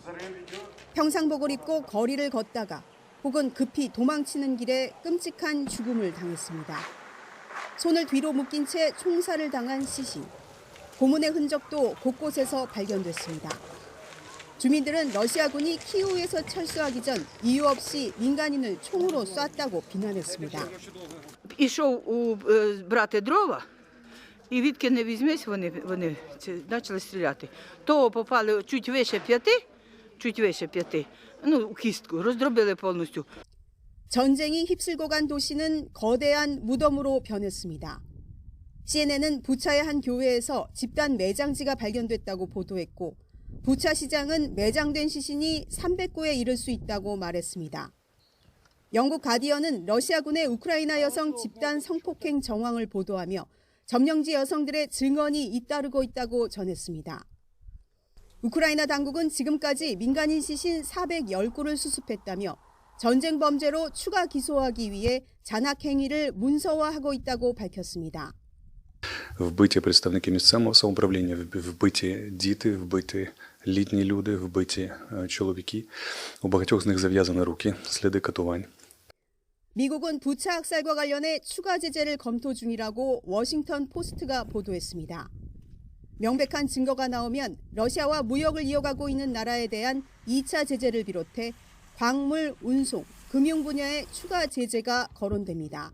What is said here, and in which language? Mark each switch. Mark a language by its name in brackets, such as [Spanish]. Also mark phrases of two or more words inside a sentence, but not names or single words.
[Korean] 평상복을 입고 거리를 걷다가 혹은 급히 도망치는 길에 끔찍한 죽음을 당했습니다. 손을 뒤로 묶인 채 총살을 당한 시신. 고문의 흔적도 곳곳에서 발견됐습니다. 주민들은 러시아군이 키이우에서 철수하기 전 이유 없이 민간인을 총으로 쐈다고 비난했습니다. [Ukrainian] Ішов брати дрова, і відки не візьмись, вони почали стріляти. То попали чуть вище п'яти, ну, кістку, роздробили повністю. [Korean] 전쟁이 휩쓸고 간 도시는 거대한 무덤으로 변했습니다. CNN은 부차의 한 교회에서 집단 매장지가 발견됐다고 보도했고 부차 시장은 매장된 시신이 300구에 이를 수 있다고 말했습니다. 영국 가디언은 러시아군의 우크라이나 여성 집단 성폭행 정황을 보도하며 점령지 여성들의 증언이 잇따르고 있다고 전했습니다. 우크라이나 당국은 지금까지 민간인 시신 410구를 수습했다며 전쟁 범죄로 추가 기소하기 위해 잔악 행위를 문서화하고 있다고 밝혔습니다. [Ukrainian] Вбиті представники місцевого самоуправління, вбиті діти, вбиті літні люди, вбиті чоловіки. У багатьох з них зав'язані руки, сліди катувань. [Korean] 미국은 부차 학살과 관련해 추가 제재를 검토 중이라고 워싱턴 포스트가 보도했습니다. 명백한 증거가 나오면 러시아와 무역을 이어가고 있는 나라에 대한 2차 제재를 비롯해 광물, 운송, 금융 분야에 추가 제재가 거론됩니다.